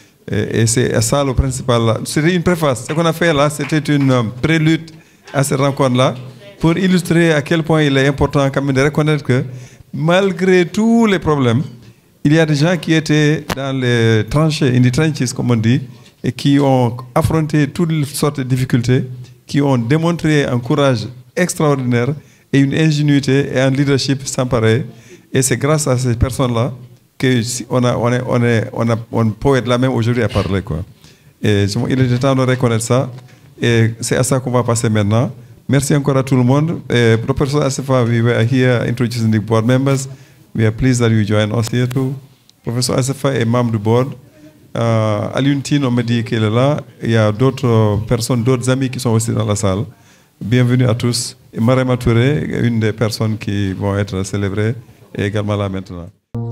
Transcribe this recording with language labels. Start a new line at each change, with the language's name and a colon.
French: Et c'est ça le principal. C'était une préface. Ce qu'on a fait là, c'était une prélude à cette rencontre-là pour illustrer à quel point il est important quand même de reconnaître que malgré tous les problèmes, il y a des gens qui étaient dans les tranchées,
English: in the trenches
French: comme on dit, et qui ont affronté toutes sortes de difficultés, qui ont démontré un courage extraordinaire et une ingénuité et un leadership sans pareil. Et c'est grâce à ces personnes-là on peut être là même aujourd'hui à parler, quoi. Et il est temps de reconnaître ça. Et c'est à ça qu'on va passer maintenant. Merci encore à tout le monde.
English: Professor Assefa, we were here introducing the board members. We are pleased that you join us here too.
French: Professor Assefa est membre du board. Alioune Tine, on me dit qu'il est là. Il y a d'autres personnes, d'autres amis qui sont aussi dans la salle. Bienvenue à tous. Et Marema Touré, une des personnes qui vont être célébrées, est également là maintenant.